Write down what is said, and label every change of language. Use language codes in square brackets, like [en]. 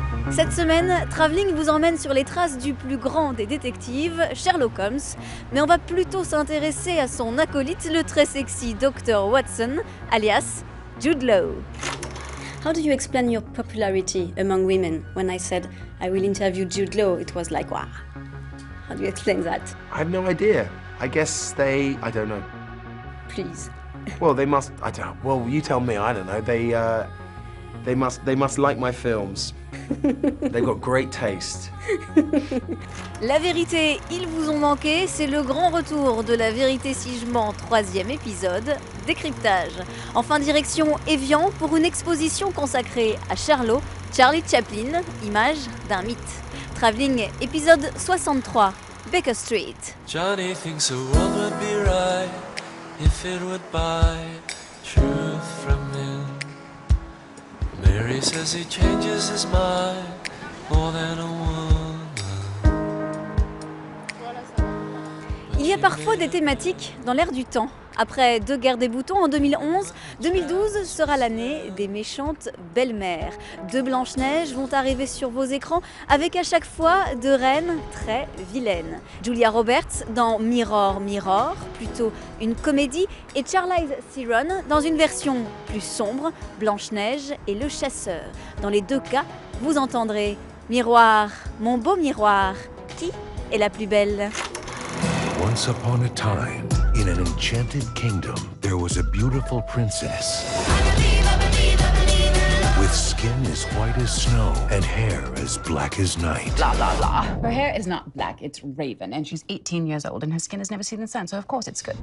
[fr] Cette semaine, Travelling vous emmène sur les traces du plus grand des détectives, Sherlock Holmes, mais on va plutôt s'intéresser à son acolyte, le très sexy Dr. Watson, alias Jude Law. [en] How do you explain your popularity among women? When I said I will interview Jude Law, it was like, wow. How do you explain that? I have no idea. I guess I don't know. Please. Well, they must, I don't, well, you tell me, I don't know. They must like my films. They've got great taste. [fr] La vérité, ils vous ont manqué, c'est le grand retour de La Vérité si je mens, 3e épisode, décryptage. Enfin, direction Évian pour une exposition consacrée à Charlot, Charlie Chaplin, image d'un mythe. Travelling, épisode 63, Baker Street. [en] Johnny thinks the world would be right if it would buy truth from him. Mary says he changes his mind more than a woman. [fr] Il y a parfois des thématiques dans l'air du temps. Après 2 guerres des boutons en 2011, 2012 sera l'année des méchantes belles-mères. 2 Blanche-Neige vont arriver sur vos écrans avec à chaque fois 2 reines très vilaines. Julia Roberts dans Mirror Mirror, plutôt une comédie, et Charlize Theron dans une version plus sombre, Blanche-Neige et le chasseur. Dans les 2 cas, vous entendrez « Miroir, mon beau miroir, qui est la plus belle ?» [en] Once upon a time, in an enchanted kingdom, there was a beautiful princess with skin as white as snow and hair as black as night. La la la. Her hair is not black, it's raven, and she's 18 years old, and her skin has never seen the sun, so of course it's good.